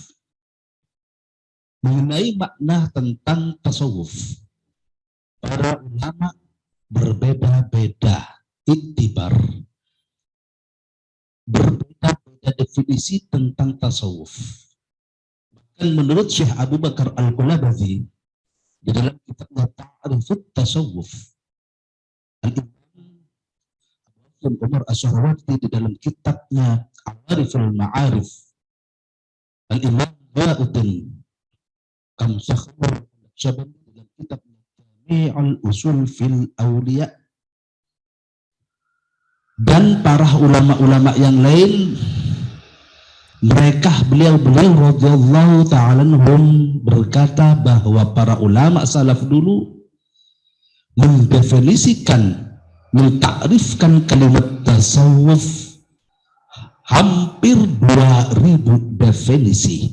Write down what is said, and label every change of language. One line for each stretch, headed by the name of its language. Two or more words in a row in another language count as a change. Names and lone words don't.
Indonesian: Mengenai makna tentang tasawuf, para ulama berbeda-beda iktibar, berbeda-beda ada definisi tentang tasawuf. Dan menurut Syekh Abu Bakar Al-Qulabadhi di dalam kitabnya Ta'rifut Tasawuf, Al-Imam Umar As-Sahrawati di dalam kitabnya Al-Ariful Ma'arif, Al-Imam Ba'uddin Kamsakhur Syabani di dalam kitabnya Jami'ul Usul fil Awliya, dan para ulama-ulama yang lain, mereka beliau-beliau
Arabic: رضي الله تعالى عنهم
Indonesian: berkata bahwa para ulama salaf dulu mendefinisikan, mentakrifkan kalimat tasawuf hampir 2000 definisi.